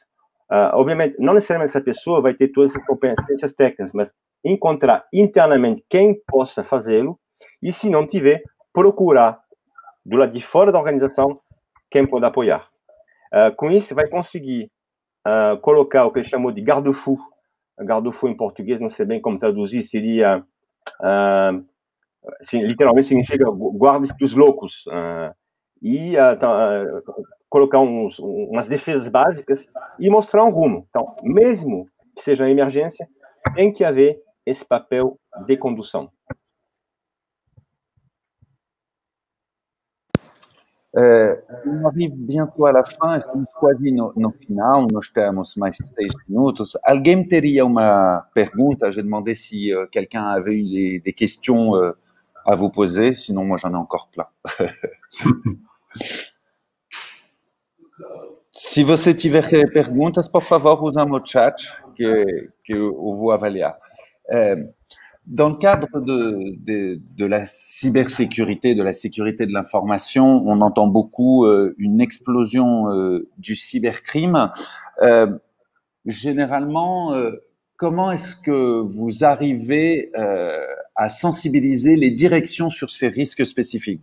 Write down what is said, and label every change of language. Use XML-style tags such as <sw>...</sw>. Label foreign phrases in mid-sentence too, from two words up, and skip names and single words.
<pt>Obviamente, não necessariamente essa pessoa vai ter todas essas competências técnicas, mas encontrar internamente quem possa fazê-lo e, se não tiver, procurar do lado de fora da organização quem pode apoiar. Com isso, vai conseguir colocar o que ele chamou de garde-fou. Garde-fou em português, não sei bem como traduzir, seria... literalmente significa guardas dos loucos. Colocar umas defesas básicas e mostrar um rumo. Então, mesmo que seja uma emergência, tem que haver esse papel de condução.</pt> <fr>On arrive bientôt à la fin,</fr> <pt>estamos quase no final, nós temos mais 6 minutos. Alguém teria uma pergunta?</pt> <fr>J'ai demandé si quelqu'un avait eu des questions à vous poser, sinon moi j'en ai encore plein.</fr> <pt>Se você tiver perguntas, por favor, usem o chat que eu vou avaliar.</pt> <fr>Dans le cadre de la cybersécurité, de la sécurité de l'information, on entend beaucoup une explosion du cybercrime. Généralement, comment est-ce que vous arrivez à sensibiliser les directions sur ces risques spécifiques?</fr>